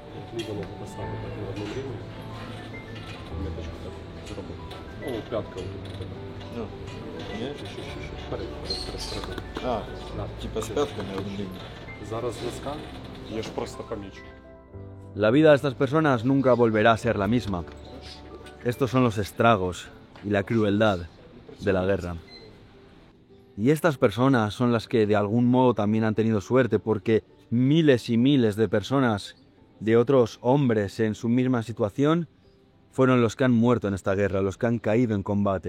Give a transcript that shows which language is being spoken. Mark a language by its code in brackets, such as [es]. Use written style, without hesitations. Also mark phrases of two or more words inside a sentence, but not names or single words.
[uk] Ліза можна поставити так на одну рівні. Ниточку так зробити. О, п'ятка у тебе. Ну, ні? Ще. Вперед. А, [ru] Да. типа с пятками один. [uk] Зараз носка, я ж просто помічу. [es] La vida de estas personas nunca volverá a ser la misma. Estos son los estragos y la crueldad de la guerra. Y estas personas son las que de algún modo también han tenido suerte, porque miles y miles de personas, de otros hombres en su misma situación, fueron los que han muerto en esta guerra, los que han caído en combate.